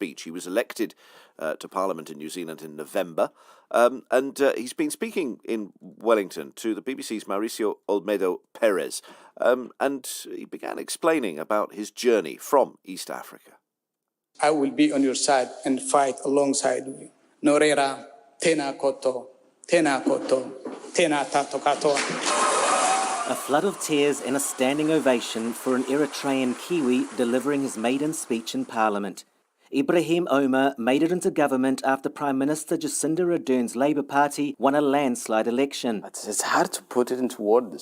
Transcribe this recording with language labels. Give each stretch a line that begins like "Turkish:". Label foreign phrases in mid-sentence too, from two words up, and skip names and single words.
English: He was elected to Parliament in New Zealand in November, and he's been speaking in Wellington to the BBC's Mauricio Olmedo Perez, and he began explaining about his journey from East Africa. I will be on your side and fight alongside you.
Māori: Norera, tena koto, tena koto, tena tato katoa.
English: A flood of tears and a standing ovation for an Eritrean Kiwi delivering his maiden speech in Parliament. Ibrahim Omer made it into government after Prime Minister Jacinda Ardern's Labour Party won a landslide election. It's hard to put it into words.